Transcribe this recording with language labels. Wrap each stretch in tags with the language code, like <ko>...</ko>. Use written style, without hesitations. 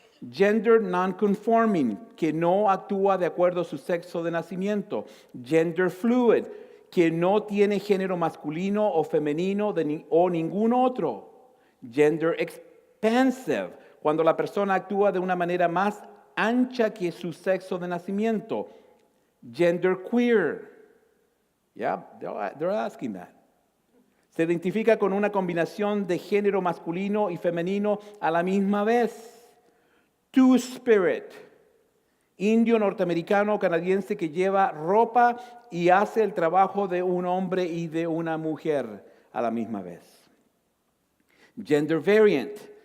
<es>Gender non-conforming, que no actúa de acuerdo a su sexo de nacimiento. Gender fluid, que no tiene género masculino o femenino o ningún otro. Gender expansive, cuando la persona actúa de una manera más ancha que su sexo de nacimiento.</es> <en>Gender queer. Yeah, they're asking that.</en> <es>Se identifica con una combinación de género masculino y femenino a la misma vez. Two-spirit. Indio norteamericano canadiense que lleva ropa y hace el trabajo de un hombre y de una mujer a la misma vez. Gender variant.</es>